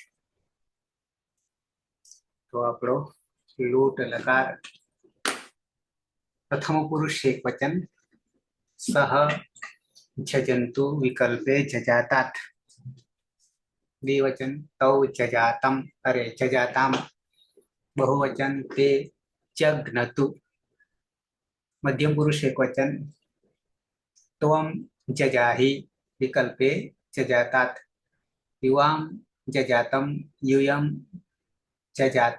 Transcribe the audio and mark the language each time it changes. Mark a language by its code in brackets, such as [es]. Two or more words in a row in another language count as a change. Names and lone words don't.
[gu] તો આપણો લોટ લકાર પ્રથમ પુરુષ એકવચન [sa] સહ જજંતુ વિકલ્પે જજાતાત. દ્વિવચન તૌ જજાતમ અરે જજાતામ. बहुवचन ते जघ्नतु. मध्यम पुरुष एकवचन त्वं जजाहि विकल्पे जजातात. युवां जजातं यूयं जजात.